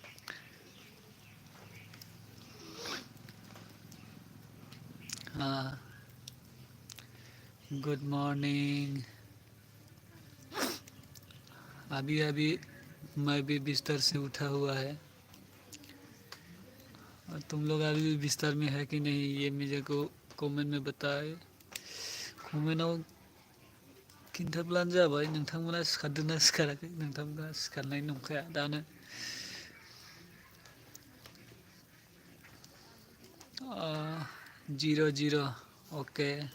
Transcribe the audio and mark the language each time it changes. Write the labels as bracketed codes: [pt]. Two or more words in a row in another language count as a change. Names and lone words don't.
[en] हाँ good morning. [hi] अभी अभी मैं भी बिस्तर से उठा हुआ है और तुम लोग अभी भी बिस्तर में है कि नहीं ये मुझे को कमेंट में बताए। [brx] कमेन्टआव खिन्थाब्लानो जाबाय नोंथांमोना सिखारदोंना सिखाराखै। नोंथांमोना सिखारनाय नंखाया दानो। 0-0 अके।